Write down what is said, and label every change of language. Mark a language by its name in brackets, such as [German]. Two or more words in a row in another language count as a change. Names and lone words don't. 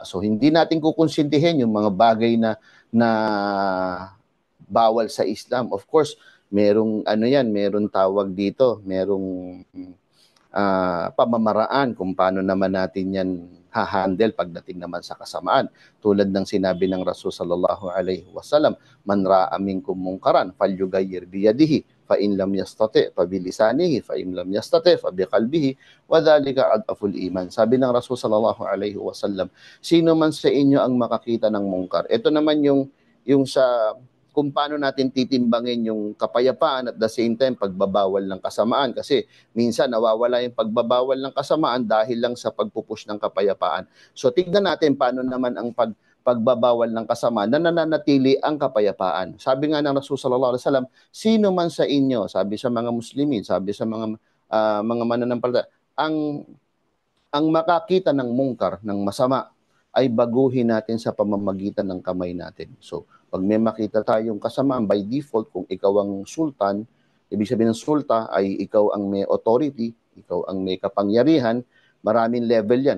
[Filipino] So hindi natin kukonsintihin yung mga bagay na bawal sa Islam. [English] Of course, [Filipino] merong merong tawag dito, merong pamamaraan kung paano naman natin yan ha-handle pagdating naman sa kasamaan. Tulad ng sinabi ng Rasul [Arabic] صلى الله عليه وسلم من رأى منكم منكرا فليغيره بيده فإن لم يستطع فبلسانه فإن لم يستطع فبقلبه وذلك أضعف الإيمان. [Filipino] Sabi ng Rasul [Arabic] صلى الله عليه وسلم, [Filipino] sino man sa inyo ang makakita ng mungkar. Ito naman yung sa kung paano natin titimbangin yung kapayapaan [English] at the same time [Filipino] pagbabawal ng kasamaan. Kasi minsan nawawala yung pagbabawal ng kasamaan dahil lang sa pagpupush ng kapayapaan. So tignan natin paano naman ang pagbabawal ng kasamaan na nananatili ang kapayapaan. Sabi nga ng Rasul [Arabic] صلى الله عليه وسلم, [Filipino] sino man sa inyo, sabi sa mga Muslimin, sabi sa mga mananampalataya, ang makakita ng mungkar, ng masama, ay baguhin natin sa pamamagitan ng kamay natin. So, pag may makita tayong kasamaan, [English] by default, [Filipino] kung ikaw ang sultan, ibig sabihin ng sulta ay ikaw ang may authority, ikaw ang may kapangyarihan, maraming level yan.